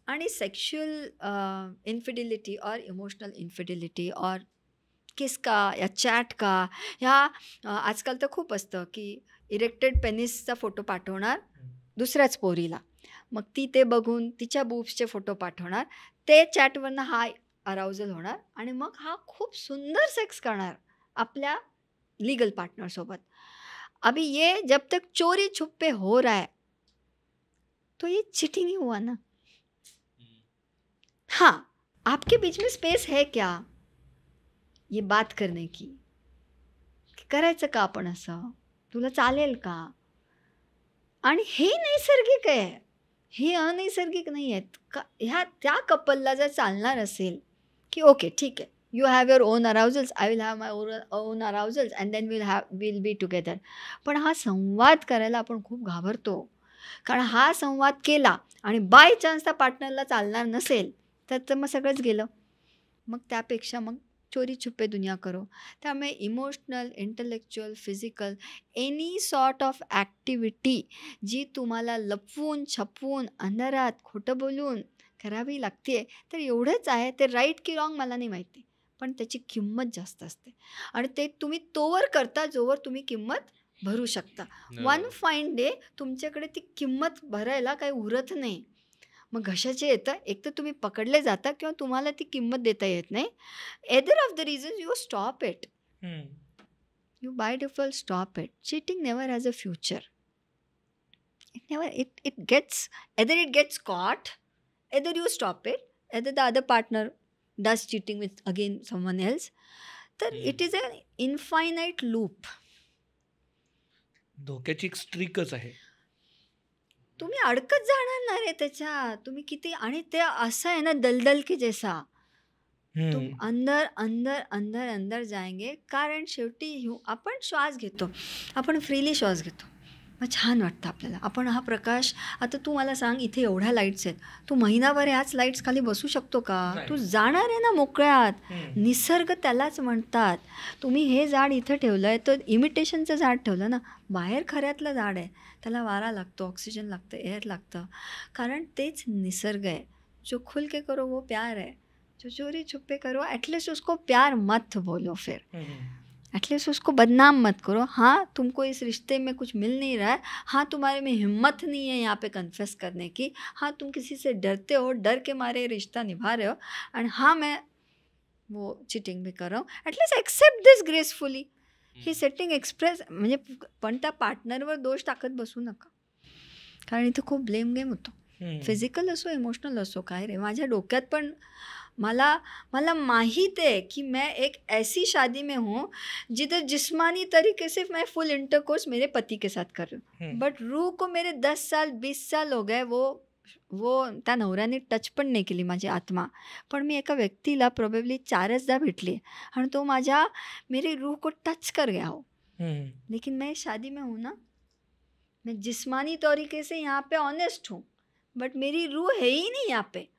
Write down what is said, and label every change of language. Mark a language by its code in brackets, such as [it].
[mr] आणि सेक्शुअल इन्फिडिलिटी [hi] और इमोशनल इन्फिडिलिटी और किस का या चॅट का, [mr] ह्या आजकाल तर खूप असतं की इरेक्टेड पेनिसचा फोटो पाठवणार दुसऱ्याच पोरीला, मग ती ते बघून तिच्या बूब्सचे फोटो पाठवणार, ते चॅटवरनं हा अराउजल होणार आणि मग हा खूप सुंदर सेक्स करणार आपल्या लीगल पार्टनरसोबत. [hi] अभी ये जब तक चोरी छुपे हो रहा है तो ये चीटिंग ही हुआ ना. हाँ, आपके बीच में स्पेस है क्या ये बात करने की, [mr] करायचं का आपण असं, तुला चालेल का. आणि हे नैसर्गिक आहे, हे अनैसर्गिक नाही आहेत का. ह्या त्या कपलला जर चालणार असेल की ओके ठीक आहे, [en] You have your own arousals, I will have my own arousals and then will be together. [mr] पण हा संवाद करायला आपण खूप घाबरतो, कारण हा संवाद केला आणि बाय चान्स त्या पार्टनरला चालणार नसेल तर मग सगळंच गेलं. मग त्यापेक्षा मग [hi] चोरी छुपे दुनिया करो. [mr] त्यामुळे emotional, intellectual, physical [en] any sort of activity [mr] जी तुम्हाला लपवून छपवून अंधारात खोटं बोलून करावी लागते, तर एवढंच आहे. ते राईट की रॉंग मला नाही माहिती, पण त्याची किंमत जास्त असते आणि ते तुम्ही तोवर करता जोवर तुम्ही किंमत भरू शकता. [en] one fine day [mr] तुमच्याकडे ती किंमत भरायला काही उरत नाही. मग घशाचे येतं, एक तर तुम्ही पकडले जाता किंवा तुम्हाला ती किंमत देता येत नाही. [en] Either of the reasons you stop it. You by default stop it. Cheating never has a future. It gets, either it gets caught, either you stop it, either the other partner does cheating with again someone else. तर it is an infinite loop. [mr] धोक्याची एक स्ट्रीकच आहे. तुम्ही अडकत जाणार ना रे त्याच्यात. तुम्ही किती, आणि ते असं आहे ना दलदल की [hi] जैसा, तुम अंदर अंदर अंदर अंदर जाएंगे. [mr] कारण शेवटी आपण श्वास घेतो, आपण फ्रीली श्वास घेतो, मग छान वाटतं आपल्याला. आपण हा प्रकाश, आता तू मला सांग इथे एवढ्या लाईट्स आहेत, तू महिनाभर ह्याच लाईट्स खाली बसू शकतो का. तू जाणार आहे ना मोकळ्यात. निसर्ग त्यालाच म्हणतात. तुम्ही हे झाड इथं ठेवलं आहे तर इमिटेशनचं झाड ठेवलं ना, बाहेर खऱ्यातलं झाड आहे, त्याला वारा लागतो, ऑक्सिजन लागतं, एअर लागतं, कारण तेच निसर्ग आहे. [hi] जो खुल के करो वो प्यार है, जो चोरी छुपे करो एटलीस्ट उसको प्यार मत बोलो, फिर एटलीस्ट उसको बदनाम मत करो. हाँ, तुमको इस रिश्ते में कुछ मिल नहीं रहा है, हाँ तुम्हारे में हिम्मत नहीं है यहाँ पे कन्फेस करने की, हाँ तुम किसी से डरते हो, डर के मारे रिश्ता निभा रहे हो, एंड हाँ मैं वो चीटिंग भी कर रहा हूँ. [en] At least accept this gracefully. [mr] ही सेटिंग एक्सप्रेस, म्हणजे पण त्या पार्टनरवर दोष टाकत बसू नका, कारण इथे खूप ब्लेम गेम होतो. फिजिकल असो, इमोशनल असो, काय रे माझ्या डोक्यात पण मला [hi] माहीत है कि मैं एक ऐसी शादी में हूँ जिधर जिस्मानी तरीके से मैं फुल इंटरकोर्स मेरे पति के साथ कर रही हूँ, बट रूह को मेरे 10 साल 20 साल हो गए, वो [mr] त्या नवऱ्याने टच पण नाही केली माझी आत्मा. पण मी एका व्यक्तीला प्रोबेबली 4दा भेटली आणि तो [hi] मेरी रूह को टच कर गया हो. लेकिन मैं शादी में हूँ ना, मैं जिस्मानी तरीके से यहाँ पे ऑनेस्ट हूँ, बट मेरी रूह है ही नहीं यहाँ पे.